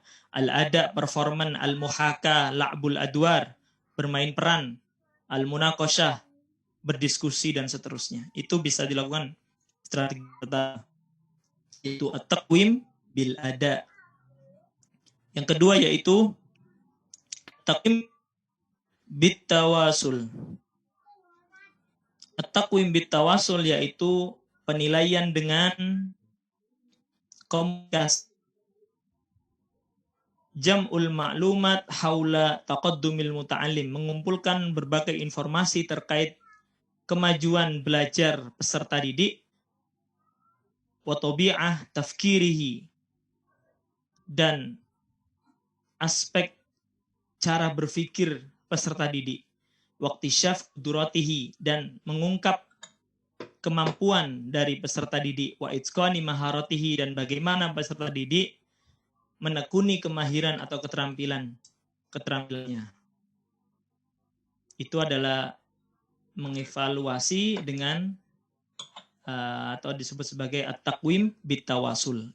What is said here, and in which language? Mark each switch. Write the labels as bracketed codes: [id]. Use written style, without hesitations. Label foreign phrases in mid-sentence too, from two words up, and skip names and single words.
[id] Al-ada performan, [ar] المحاكاة لعب الأدوار, [id] bermain peran, al-munaqasyah berdiskusi dan seterusnya. Itu bisa dilakukan strategi pertama, yaitu [ar] التقويم بالأداء. [id] Yang kedua yaitu [ar] تقويم بالتواصل. التقويم بالتواصل [id] yaitu penilaian dengan komunikasi. [ar] جمع المعلومات حول تقدم المتعلم, [id] mengumpulkan berbagai informasi terkait kemajuan belajar peserta didik, [ar] وطبيعة تفكيره, [id] dan aspek cara berpikir peserta didik, [ar] واكتشاف قدرته, [id] dan mengungkap kemampuan dari peserta didik, [ar] وإتقان مهاراته, [id] dan bagaimana peserta didik menekuni kemahiran atau keterampilannya. Itu adalah mengevaluasi dengan atau disebut sebagai [ar] التقويم بالتواصل.